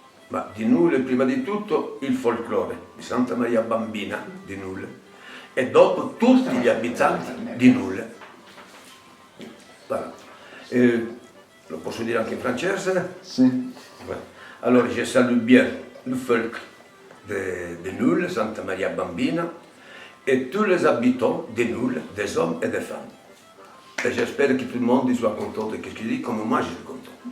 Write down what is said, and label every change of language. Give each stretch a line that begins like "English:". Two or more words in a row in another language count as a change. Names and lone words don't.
Italian: Ma di Nulle prima di tutto il folklore di Santa Maria Bambina di Nulle e dopo tutti gli abitanti di Nulle. Voilà. Lo posso dire anche in francese? Sì.
French: Voilà. Alors je salue bien le folk de Nulle, Santa Maria Bambina et tous les habitants de Nulle, des hommes et des femmes. Et j'espère que tout le monde soit content de ce que je dis, comme moi je suis content.